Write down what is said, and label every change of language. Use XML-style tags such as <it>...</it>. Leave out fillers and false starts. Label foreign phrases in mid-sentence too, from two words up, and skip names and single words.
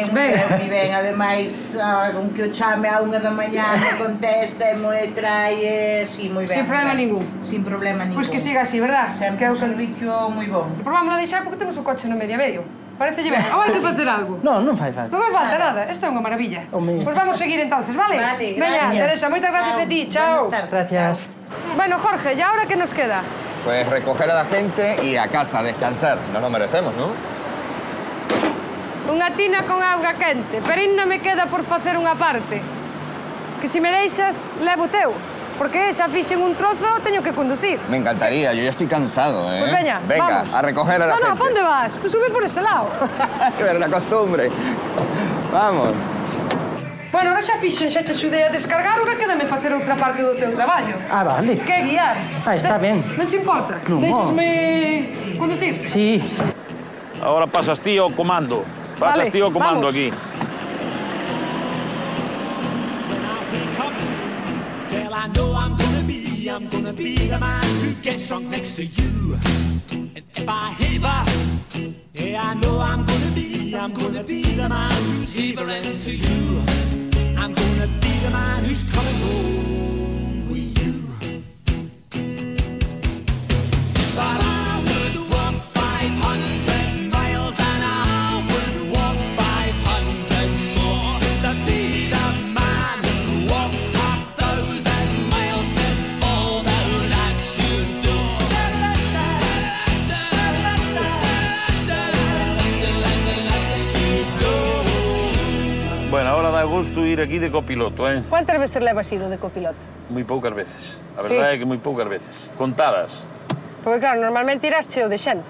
<gl>Ben, ben, ademais, con que o chame a 1 da mañá me contesta e me trae, sí, moi ben. Sin problema ningún. Sin problema ningún. Pois que siga así, verdad? Sempre un servicio moi bon. Pero vamos a deixar porque temos o coche no medio a medio. Parecelle ben. Ou hai que facer algo? Non fai falta. Non me falta nada, isto é unha maravilla. Home. Pois vamos seguir entonces, vale? Vale, Veña, gracias. Teresa, moitas gracias a ti, chao.</gl> <es>Buenas tardes. Gracias. Bueno, Jorge, ¿y ahora qué nos queda? Pues recoger a la gente y a casa, descansar. Nos lo merecemos, ¿no?</es> <gl>Unha tina con auga quente, pero ainda me queda por facer unha parte. Que se me deixas, levo teu. Porque xa fixen un trozo, teño que conducir.</gl> <es>Me encantaría, yo ya estoy cansado, ¿eh?</es> <gl>Pues veña,</gl> <es>venga, vamos. a recoger a la No, gente.</es> <gl>¿pa onde vas?</gl> <es>Tú sube por ese lado. Pero la costumbre. Vamos.</es> <gl>Bueno, ahora xa fixen, xa te axudei a descargar, ahora quédame facer outra parte do teu traballo. Ah, vale. Que guiar. Está ben. Non te importa? Non. Deixasme conducir? Sí. Ahora pasas ti ao comando. Pasas Vale, ti ao comando vamos. aquí.</gl> <en>Well, I know I'm gonna be the man who gets drunk next to you. And if I heaver, yeah, I know I'm gonna be the man who's heavering to you. I'm gonna be the man who's coming home with you. But I would walk 500 miles and I would walk 500 more to be the man who walks 1,000 miles to fall down at your door.</en> <gl>Bueno, ahora dá gusto ir aquí de copiloto, eh? Cuántas veces levas ido de copiloto? Moi poucas veces. A Sí. verdade é que moi poucas veces. Contadas. Porque claro, normalmente irás cheo de xente.</gl>